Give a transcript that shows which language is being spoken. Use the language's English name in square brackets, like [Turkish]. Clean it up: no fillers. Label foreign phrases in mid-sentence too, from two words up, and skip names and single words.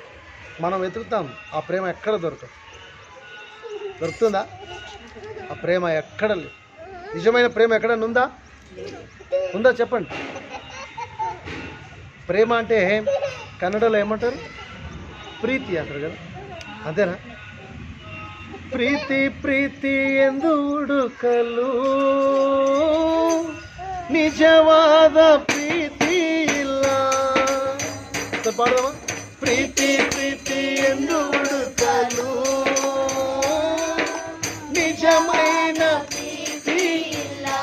[Telugu] మనం వెతుకుతాం, ఆ ప్రేమ ఎక్కడ దొరుకుతుందా? ఆ ప్రేమ ఎక్కడ లేదు. నిజమైన ప్రేమ ఎక్కడన్నా ఉందా చెప్పండి. ప్రేమ అంటే కన్నడలో ఏమంటారు? ప్రీతి అంటారు కదా, అంతేనా? [Kannada] ಪ್ರೀತಿ ಪ್ರೀತಿ ಎಂದು ಹುಡುಕಲು ನಿಜವಾದ ಪ್ರೀತಿ ಇಲ್ಲ. ಪಾಡದಮ್ಮ. ಪ್ರೀತಿ ಪ್ರೀತಿ ಎಂದು ಹುಡುಕಲು ನಿಜమైన ಪ್ರೀತಿ ಇಲ್ಲ.